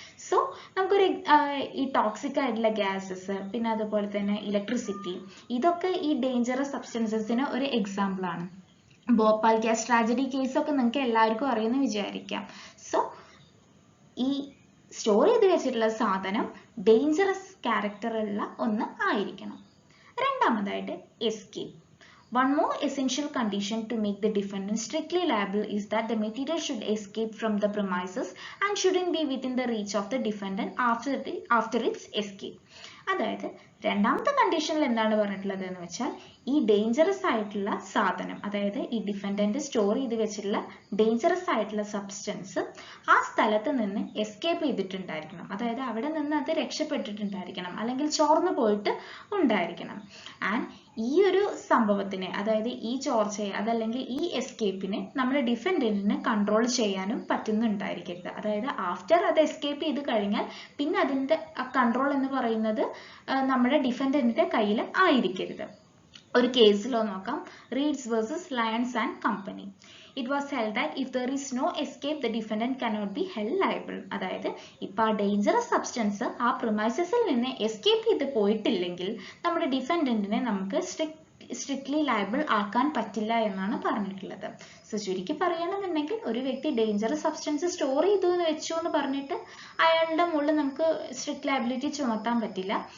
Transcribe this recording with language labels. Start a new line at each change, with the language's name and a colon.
Malayalam: So നമുക്കൊരു ഈ toxic ആയിട്ടുള്ള ഗ്യാസസ്, പിന്നെ അതുപോലെ തന്നെ ഇലക്ട്രിസിറ്റി, ഇതൊക്കെ ഈ ഡേഞ്ചറസ് സബ്സ്റ്റൻസസിന് ഒരു എക്സാമ്പിൾ ആണ്. ഭോപ്പാൽ ഗ്യാസ് ട്രാജഡി കേസൊക്കെ നിങ്ങൾക്ക് എല്ലാവർക്കും അറിയുമെന്ന് വിചാരിക്കാം. സോ ഈ സ്റ്റോർ ചെയ്ത് വെച്ചിട്ടുള്ള സാധനം ഡേഞ്ചറസ് ക്യാരക്ടറുള്ള ഒന്ന് ആയിരിക്കണം. രണ്ടാമതായിട്ട് escape.
English: One more essential condition to make the defendant strictly liable is that the material should escape from the premises and shouldn't be within the reach of the defendant after its escape.
Malayalam: അതായത് രണ്ടാമത്തെ കണ്ടീഷനിൽ എന്താണ് പറഞ്ഞിട്ടുള്ളത് എന്ന് വെച്ചാൽ ഈ dangerous ആയിട്ടുള്ള സാധനം, അതായത് ഈ ഡിഫൻഡന്റ് സ്റ്റോർ ചെയ്ത് വെച്ചിട്ടുള്ള ഡേഞ്ചറസ് ആയിട്ടുള്ള സബ്സ്റ്റൻസ് ആ സ്ഥലത്ത് നിന്ന് എസ്കേപ്പ് ചെയ്തിട്ടുണ്ടായിരിക്കണം. അതായത് അവിടെ നിന്ന് അത് രക്ഷപ്പെട്ടിട്ടുണ്ടായിരിക്കണം, അല്ലെങ്കിൽ ചോർന്നു പോയിട്ട് ഉണ്ടായിരിക്കണം. ആൻഡ് ഈ ഒരു സംഭവത്തിനെ, അതായത് ഈ ചോർച്ചയെ അതല്ലെങ്കിൽ ഈ എസ്കേപ്പിനെ നമ്മുടെ ഡിഫൻഡന്റിന് കൺട്രോൾ ചെയ്യാനും പറ്റുന്നുണ്ടായിരിക്കരുത്. അതായത് ആഫ്റ്റർ അത് എസ്കേപ്പ് ചെയ്ത് കഴിഞ്ഞാൽ പിന്നെ അതിൻ്റെ കൺട്രോൾ എന്ന് പറയുന്നത് നമ്മുടെ ഡിഫൻഡന്റിന്റെ കയ്യിൽ ആയിരിക്കരുത്. ഒരു കേസിലോ നോക്കാം, reads versus lions and company.
English: It was held that if there is no escape, the defendant cannot be held liable.
Malayalam: അതായത് ഇപ്പോൾ ആ ഡേഞ്ചറസ് സബ്സ്റ്റൻസ് ആ പ്രിമൈസസിൽ നിന്ന് എസ്കേപ്പ് ചെയ്ത് പോയിട്ടില്ലെങ്കിൽ നമ്മുടെ ഡിഫൻഡന്റിനെ നമുക്ക് സ്ട്രിക്ട്ലി ലയബിൾ ആക്കാൻ പറ്റില്ല എന്നാണ് പറഞ്ഞിട്ടുള്ളത്. സോ ചുരുക്കി പറയുകയാണെന്നുണ്ടെങ്കിൽ ഒരു വ്യക്തി ഡേഞ്ചറസ് സബ്സ്റ്റൻസ് സ്റ്റോർ ചെയ്തു എന്ന് വെച്ചു എന്ന് പറഞ്ഞിട്ട് അയാളുടെ മുകളിൽ നമുക്ക് സ്ട്രിക്റ്റ് ലയബിലിറ്റി ചുമത്താൻ പറ്റില്ല.